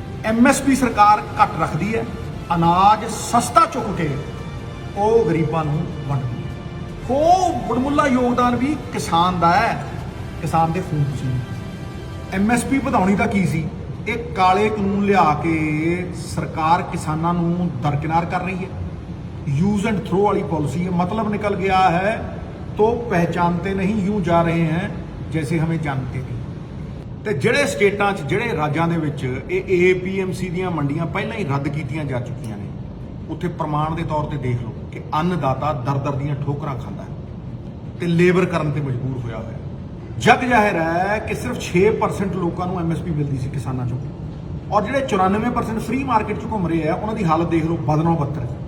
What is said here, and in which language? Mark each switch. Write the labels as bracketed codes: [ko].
[pa] MSP ਸਰਕਾਰ ਘੱਟ ਰੱਖਦੀ ਹੈ, ਅਨਾਜ ਸਸਤਾ ਚੁੱਕ ਕੇ ਉਹ ਗਰੀਬਾਂ ਨੂੰ ਵੰਡਦੀ ਹੈ। ਉਹ ਬੜਮੁੱਲਾ ਯੋਗਦਾਨ ਵੀ ਕਿਸਾਨ ਦਾ ਹੈ, ਕਿਸਾਨ ਦੇ ਖੂਨ ਸੀ। MSP ਵਧਾਉਣੀ ਤਾਂ ਕੀ ਸੀ? ਇਹ ਕਾਲੇ ਕਾਨੂੰਨ ਲਿਆ ਕੇ ਸਰਕਾਰ ਕਿਸਾਨਾਂ ਨੂੰ ਦਰਕਿਨਾਰ ਕਰ ਰਹੀ ਹੈ। [hi] यूज एंड थ्रो वाली पॉलिसी है। मतलब निकल गया है तो पहचानते नहीं, यूं जा रहे हैं जैसे हमें जानते नहीं। [pa] ਤੇ ਜਿਹੜੇ ਸਟੇਟਾਂ 'ਚ, ਜਿਹੜੇ ਰਾਜਾਂ ਦੇ ਵਿੱਚ ਇਹ APMC ਦੀਆਂ ਮੰਡੀਆਂ ਪਹਿਲਾਂ ਹੀ ਰੱਦ ਕੀਤੀਆਂ ਜਾ ਚੁੱਕੀਆਂ ਨੇ, ਉੱਥੇ ਪ੍ਰਮਾਣ ਦੇ ਤੌਰ ਤੇ ਦੇਖ ਲਓ ਕਿ ਅੰਨਦਾਤਾ ਦਰ ਦੀਆਂ ਠੋਕਰਾਂ ਖਾਂਦਾ ਹੈ ਤੇ ਲੇਬਰ ਕਰਨ ਤੇ ਮਜਬੂਰ ਹੋਇਆ ਹੋਇਆ। ਜਗ ਜ਼ਾਹਿਰ ਹੈ ਕਿ ਸਿਰਫ 6% ਲੋਕਾਂ ਨੂੰ MSP ਮਿਲਦੀ ਸੀ ਕਿਸਾਨਾਂ 'ਚੋਂ, ਔਰ ਜਿਹੜੇ 94% ਫ੍ਰੀ ਮਾਰਕੀਟ 'ਚ ਘੁੰਮ ਰਹੇ ਆ ਉਹਨਾਂ ਦੀ ਹਾਲਤ ਦੇਖ ਲਓ, ਬਦਨੋਂ ਬੱਤਰ।